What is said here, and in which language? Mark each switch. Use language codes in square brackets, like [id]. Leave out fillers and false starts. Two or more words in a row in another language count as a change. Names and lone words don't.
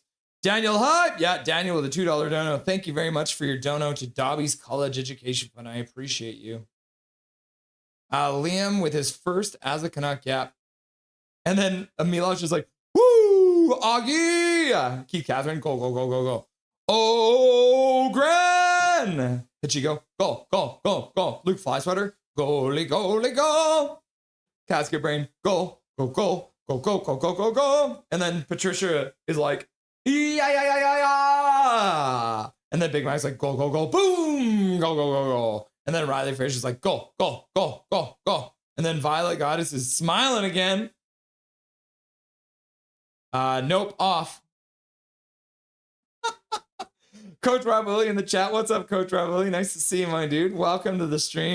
[en] Daniel Hype. Yeah, Daniel with a $2 dono. Thank you very much for your dono to Dobby's College Education Fund. I appreciate you. Liam with his first as a Canuck. Yeah. And then Milosh is like, woo, Augie. Keith Catherine, go, go, go, go, go. Oh, Gran. Pachico, go, go, go, go. Luke Flysweater, goalie, goalie, go. Casket Brain, go, go, go, go, go, go, go, go, go. And then Patricia is like, yeah, yeah, yeah, yeah, yeah. And then Big Mac's like, go, go, go, boom, go, go, go, go. And then Riley Fish is like, go, go, go, go, go. And then Violet Goddess is smiling again. Nope, off. Coach Rob Willie in the chat. What's up, Coach Rob Willie? Nice to see you, my dude. Welcome to the stream.